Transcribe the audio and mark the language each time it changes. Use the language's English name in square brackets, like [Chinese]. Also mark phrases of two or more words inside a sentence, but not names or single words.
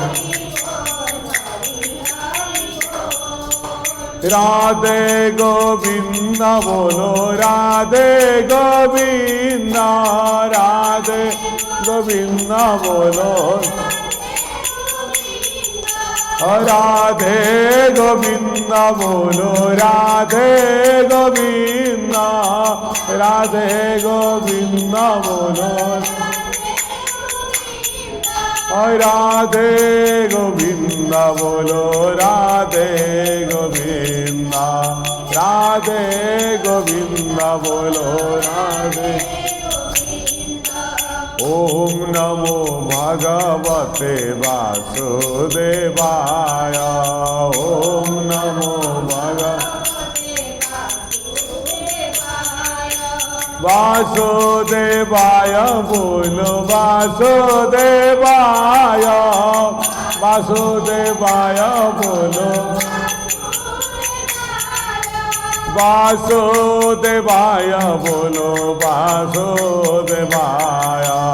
[Hindi] राधे गोविंद बोलो राधे गोविंद राधे गोविंद बोलो राधे गोविंद बोलो राधे गोविंद राधे गोविंद बोलो राधे गोविंद बोलो राधे गोविंद राधे गोविंद बोलो राधे [Sanskrit] ओम नमो भगवते वासुदेवाय ओम नमो वासुदेवाय बोलो वासुदेवाय वासुदेवाय बोलो वासुदेवाय बोलो वासुदेवाय